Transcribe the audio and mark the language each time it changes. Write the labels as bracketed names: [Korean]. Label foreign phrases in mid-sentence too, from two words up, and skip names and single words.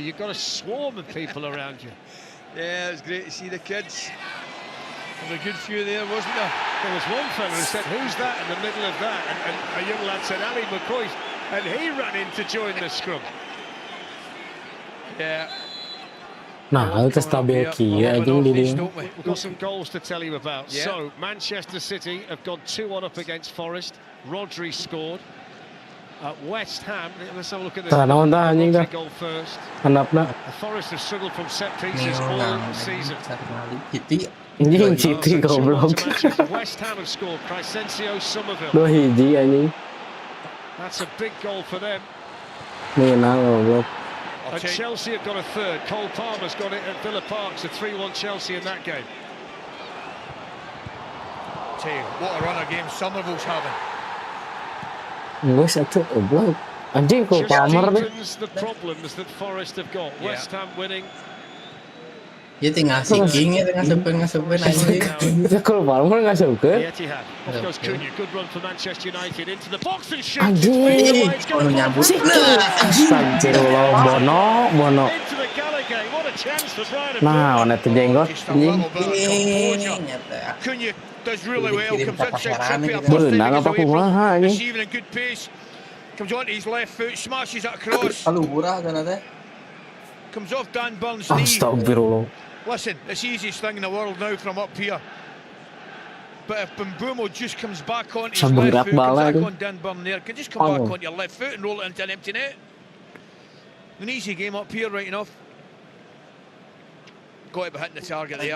[English] You've got a swarm of people around you. Yeah, it was great to see the kids. There was a good few there, wasn't there? There was one fella who said, "Who's that?" in the middle of that, and a young lad said, "Ali McCoy," and he ran in to join the scrum. Yeah. [Sundanese] Nah, itu stabil kieu anjing di dieu. [English] We've got some goals to tell you about. Yeah. So, Manchester City have gone 2-1 up against Forest. Rodri scored. West Ham, let's have a look at the Rodri goal first. [Sundanese] Handapna [English] Forest have struggled from set pieces all season. [Sundanese] anjing City goblok. [English] West Ham have scored. Crescencio Somerville. [Sundanese] 2 hiji anjing. [English] That's a big goal for them. [Sundanese] Mina goblok. [English] And Chelsea have got a third. Cole Palmer's got it at Villa Park. So 3-1 Chelsea in that game. Tell you, what a runner game Somerville's having. [Sundanese] Geus atuh goblok. Anjing kok Palmer deh. [English] Deepens the problems that Forest have got. West Ham winning. [Indonesian] Ya tinggal seeking ya, tinggal ngasupin anjing. Kalau Palmer ngasupkeun. [English] The Etihad. Off goes Cunha. Good run for Manchester United into the box and shoots. [Sundanese] Anjing. Kono nyambut. Astagfirullah, Bono. [English] Into the Gallagher. What a chance for Brian. [Sundanese] Nah, warna teh jenggot [English] Just a [Sundanese] anjing. [English] little bit of composure. [Indonesian] Nyata. [English] Cunha does really well, comes inside Trippier, [Sundanese] Beunang apa kumaha anjing. [English] receiving in good pace, comes onto his left foot, smashes it across, [Indonesian] Kalau murah kan teh. [English] comes off Dan Burn's knee. [Sundanese] Astagfirullah. [English] Listen, it's the easiest thing in the world now from up here. But if Mbeumo just comes back onto his [Indonesian] Sabun [English] left foot, bala comes back tu. on Dan Burn there, can just come back onto your left foot and roll it into an empty net. An easy game up here, right enough. Got it by hitting the target there.